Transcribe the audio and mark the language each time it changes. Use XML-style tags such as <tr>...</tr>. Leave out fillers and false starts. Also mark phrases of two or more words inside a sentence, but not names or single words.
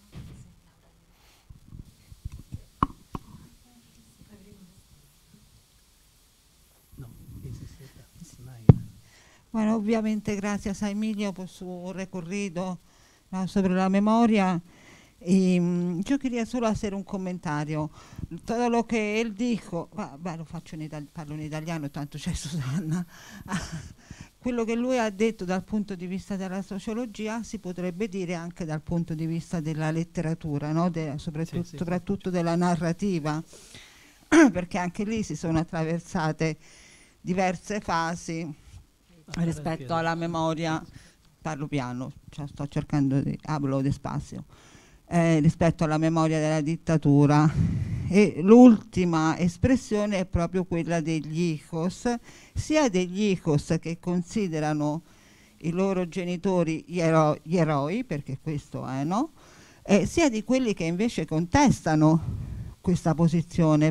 <es>Bueno, obviamente gracias a Emilio por su recorrido, ¿no?, sobre la memoria. Y yo quería solo hacer un comentario. Todo lo que él dijo,</es> <it>lo faccio parlo in italiano, tanto c'è Susanna. Quello che lui ha detto dal punto di vista della sociologia si potrebbe dire anche dal punto di vista della letteratura, no? Soprattutto della narrativa, perché anche lì si sono attraversate diverse fasi rispetto alla memoria. Parlo piano, cioè sto cercando di</it> <es>hablo despacio.</es> <it>Rispetto alla memoria della dittatura, e l'ultima espressione è proprio quella degli hijos, sia degli hijos che considerano i loro genitori gli eroi, perché questo è, no? Sia di quelli che invece contestano questa posizione.</it>